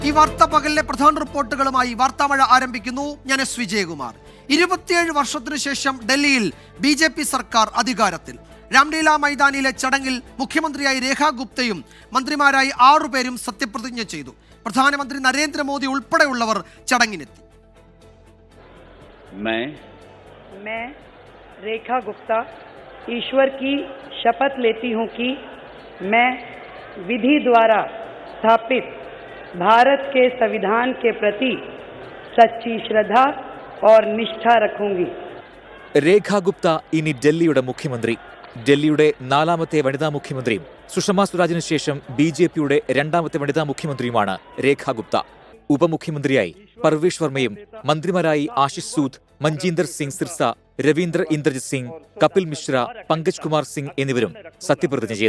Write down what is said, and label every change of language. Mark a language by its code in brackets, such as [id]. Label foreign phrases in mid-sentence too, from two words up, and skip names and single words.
[ml] ഈ വാർത്താ പകലിലെ പ്രധാന റിപ്പോർട്ടുകളുമായി വാർത്താമഴ ആരംഭിക്കുന്നു. ഞാൻ എസ് വിജയകുമാർ. 27 വർഷത്തിനു ശേഷം ഡൽഹിയിൽ BJP സർക്കാർ അധികാരത്തിൽ. രാംലീല മൈതാനിയിലെ ചടങ്ങിൽ മുഖ്യമന്ത്രിയായി രേഖ ഗുപ്തയും മന്ത്രിമാരായി 6 പേരും സത്യപ്രതിജ്ഞ ചെയ്തു. പ്രധാനമന്ത്രി നരേന്ദ്രമോദി ഉൾപ്പെടെയുള്ളവർ ചടങ്ങിനെത്തി. [hi] मैं रेखा गुप्ता ईश्वर की शपथ लेती हूं कि मैं विधि द्वारा स्थापित भारत के संविधान के प्रति सच्ची श्रद्धा और निष्ठा रखूंगी. [ml] രേഖ ഗുപ്ത ഇനി ഡൽഹിയുടെ മുഖ്യമന്ത്രി. ഡൽഹിയുടെ 4ാമത്തെ വനിതാ മുഖ്യമന്ത്രിയും സുഷമ സ്വരാജിനു ശേഷം BJPയുടെ 2ാമത്തെ വനിതാ മുഖ്യമന്ത്രിയുമാണ് രേഖ ഗുപ്ത. ഉപമുഖ്യമന്ത്രിയായി പർവേഷ് വർമ്മയും മന്ത്രിമാരായി ആശിഷ് സൂദ്, മഞ്ജീന്ദർ സിംഗ് സിർസ, രവീന്ദ്ര ഇന്ദ്രജിത് സിംഗ്, കപിൽ മിശ്ര, പങ്കജ് കുമാർ സിംഗ് എന്നിവരും സത്യപ്രതിജ്ഞ ചെയ്തു.